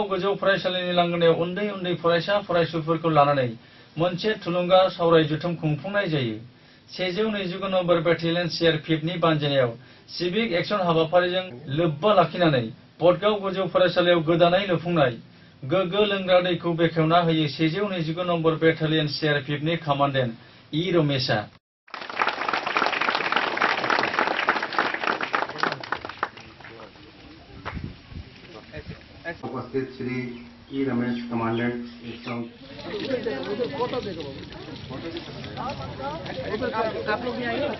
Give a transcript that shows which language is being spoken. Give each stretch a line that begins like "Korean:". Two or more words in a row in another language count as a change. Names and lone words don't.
Bodo: गोजौ फरायसालिनि लांगोनायाव उन्दै उन्दै फरायसा फरायसुलिफोरखौ लानानै मोनसे थुलुंगा सावराय जथुम खुंफुंनाय जायो 129 नम्बर बेटेलियन CRPFनि बानजायनायाव
English: civic action
Bodo: हाबाफारिजों लोब्बा लाखिनानै बडगाव गोजौ फरायसालियाव गोदानै लुफुंनाय गोग्गो लोंग्रा दैखौ बेखेवना होयो 129 नम्बर बेटेलियन CRPFनि कमान्डेन्ट E रमेशआ
Hindi: उपस्थित श्री E रमेश कमांडेंट आप लोग भी आइए